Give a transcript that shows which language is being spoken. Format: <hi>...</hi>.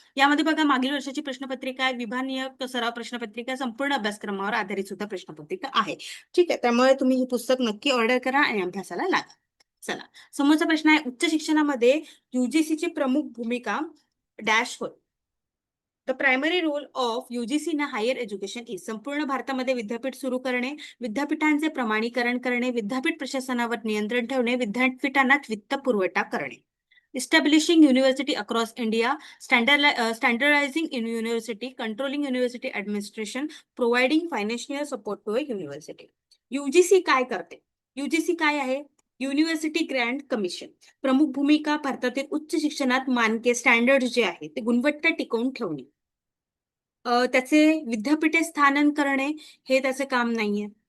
<mr>यामध्ये बघा, मागील वर्षाची प्रश्नपत्रिका आहे, विभागीय सराव प्रश्नपत्रिका, संपूर्ण अभ्यासक्रमावर आधारित सुद्धा प्रश्नपत्रिका आहे. ठीक आहे, त्यामुळे तुम्ही हे पुस्तक नक्की ऑर्डर करा आणि अभ्यासाला लागा. चला, समोरचा प्रश्न आहे, उच्च शिक्षणामध्ये ची प्रमुख भूमिका डॅश होय.</mr> <en>The primary role of UGC in higher education is.</en> <mr>संपूर्ण भारतामध्ये विद्यापीठ सुरू करणे, विद्यापीठांचे प्रमाणीकरण करणे, विद्यापीठ प्रशासनावर नियंत्रण ठेवणे, विद्यापीठांना वित्त पुरवठा करणे.</mr> <en>Establishing university across India, standardizing in university, controlling university administration, providing financial support to a university.</en> <mr>UGC काय करते? युजीसी काय आहे? University Grant commission. प्रमुख भूमिका भारतातील उच्च शिक्षणात मानके, स्टँडर्ड जे आहे ते गुणवत्ता टिकवून ठेवणे. त्याचे विद्यापीठे स्थानन करणे हे त्याचे काम नाहीये.</mr>